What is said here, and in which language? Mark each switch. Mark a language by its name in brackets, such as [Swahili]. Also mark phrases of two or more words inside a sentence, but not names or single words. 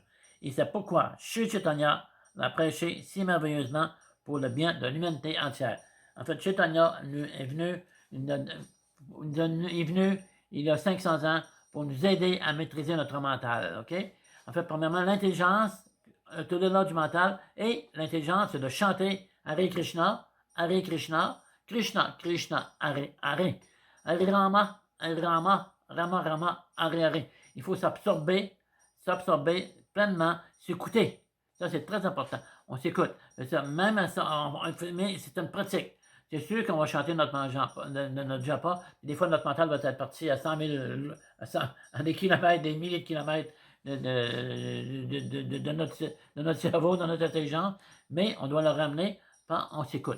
[French] Et c'est pourquoi Sri Chaitanya l'a prêché si merveilleusement pour le bien de l'humanité entière. En fait, Chaitanya est venu il y a 500 ans pour nous aider à maîtriser notre mental. Okay? En fait, premièrement, l'intelligence, tout au-delà du mental, et l'intelligence, c'est de chanter [Sanskrit] Hare Krishna, Krishna, Krishna, Hare, Hare. Hare Rama, Rama, Rama, Hare, Hare. [French] Il faut s'absorber pleinement, s'écouter. Ça, c'est très important. On s'écoute. Même ça, mais c'est une pratique. C'est sûr qu'on va chanter notre japa. Des fois, notre mental va être parti à 100 000, à des kilomètres, des milliers de kilomètres de notre cerveau, de notre intelligence, mais on doit le ramener quand on s'écoute.